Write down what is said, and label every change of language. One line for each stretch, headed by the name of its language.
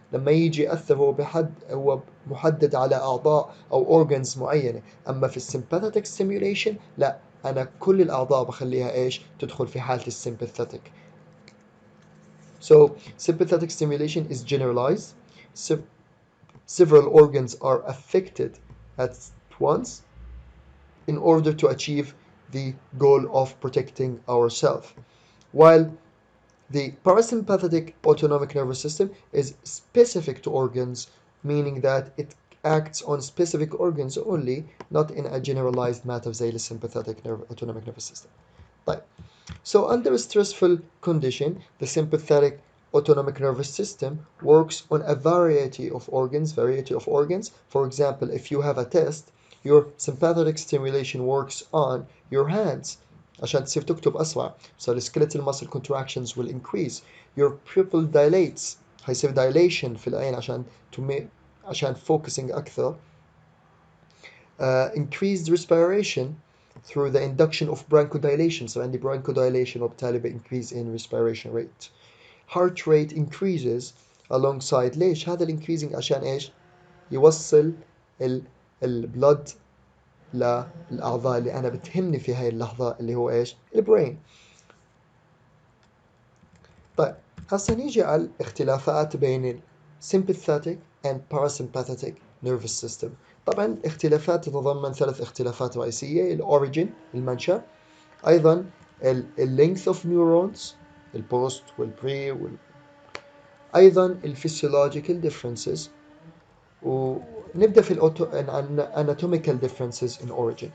Arabic: لما يجي يأثر هو محدد على أعضاء أو organs معينة. أما في السمباثيك stimulation لا، أنا كل الأعضاء بخليها إيش تدخل في حالة السمباثيك.
English: So sympathetic stimulation is generalized. Several organs are affected at once in order to achieve the goal of protecting ourselves. While the parasympathetic autonomic nervous system is specific to organs, meaning that it acts on specific organs only, not in a generalized matter زي الsympathetic autonomic nervous system.
Arabic: طيب.
English: So under a stressful condition, the sympathetic autonomic nervous system works on a variety of organs. For example, if you have a test, your sympathetic stimulation works on your hands
Arabic: عشان تصير تكتب أسرع.
English: So the skeletal muscle contractions will increase. Your pupil dilates.
Arabic: هيصير dilation في العين عشان focusing أكثر.
English: Increased respiration through the induction of bronchodilation. So عندي bronchodilation وبالتالي increase in respiration rate. Heart rate increases alongside.
Arabic: ليش؟ هذا increasing عشان إيش؟ يوصل البلد للأعضاء اللي أنا بتهمني في هاي اللحظة اللي هو إيش؟ البرين. طيب هسا نيجي على الاختلافات بين sympathetic and parasympathetic nervous system. طبعا اختلافات تتضمن 3 اختلافات رئيسية: الأوريجين المنشأ، أيضا
English: length of neurons
Arabic: البوست والبري أيضا الphysiological differences. ونبدأ في
English: anatomical differences in origin.